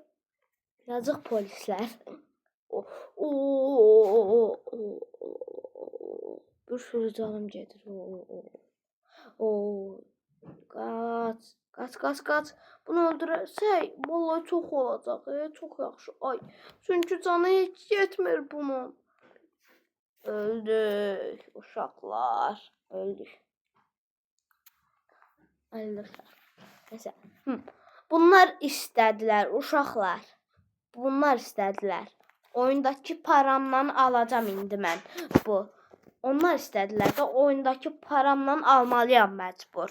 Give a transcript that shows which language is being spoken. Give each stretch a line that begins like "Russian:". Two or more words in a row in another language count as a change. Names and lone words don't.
Turkish: Yazık polisler. Bir sürü canım gelir. Kaç.
Azerbaijani: Bunu öldürsək, vallahi çok olacaq. Çok yaxşı. Ay, çünkü canı hiç yetmir bunun. Öldük uşaqlar. Öldük.
Turkish: Neyse.
Azerbaijani: Bunlar istədilər uşaqlar. Oyundakı paramla alacağım indi mən bu. Onlar istədilər də oyundakı paramla almalıyam məcbur.